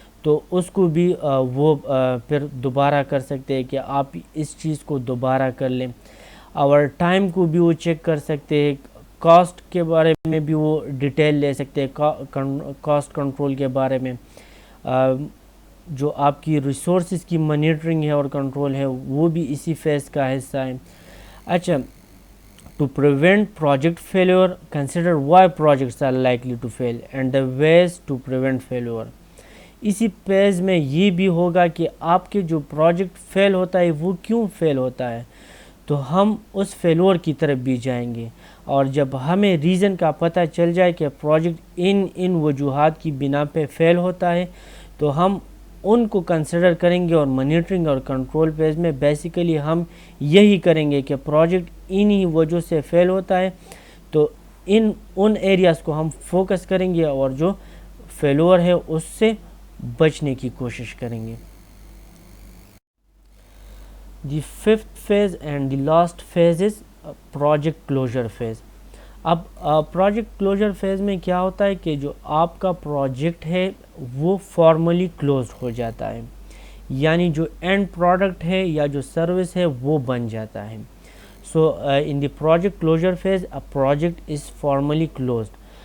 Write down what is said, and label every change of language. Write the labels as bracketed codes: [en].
[ur] تو اس کو بھی وہ پھر دوبارہ کر سکتے ہیں کہ آپ اس چیز کو دوبارہ کر لیں. اور ٹائم کو بھی وہ چیک کر سکتے ہیں. کاسٹ کے بارے میں بھی وہ ڈیٹیل لے سکتے ہیں, کاسٹ کنٹرول کے بارے میں. جو آپ کی ریسورسز کی مانیٹرنگ ہے اور کنٹرول ہے وہ بھی اسی فیز کا حصہ ہے. اچھا, [en] to prevent project failure, consider why projects are likely to fail and the ways to prevent failure. [ur] اسی پیج میں یہ بھی ہوگا کہ آپ کے جو پروجیکٹ فیل ہوتا ہے وہ کیوں فیل ہوتا ہے, تو ہم اس فیلور کی طرف بھی جائیں گے. اور جب ہمیں ریزن کا پتہ چل جائے کہ پروجیکٹ ان وجوہات کی بنا پہ فیل ہوتا ہے, تو ہم ان کو کنسیڈر کریں گے. اور مانیٹرنگ اور کنٹرول پیج میں بیسیکلی ہم یہی کریں گے کہ پروجیکٹ انہی وجہ سے فیل ہوتا ہے, تو ان ایریاز کو ہم فوکس کریں گے اور جو فیلور ہے اس سے بچنے کی کوشش کریں گے. [en] The fifth phase and the last phase is project closure phase. [ur] اب پروجیکٹ کلوجر فیز میں کیا ہوتا ہے کہ جو آپ کا پروجیکٹ ہے وہ فارملی کلوز ہو جاتا ہے, یعنی جو اینڈ پروڈکٹ ہے یا جو سروس ہے وہ بن جاتا ہے. [en] So in the project closure phase a project is formally closed.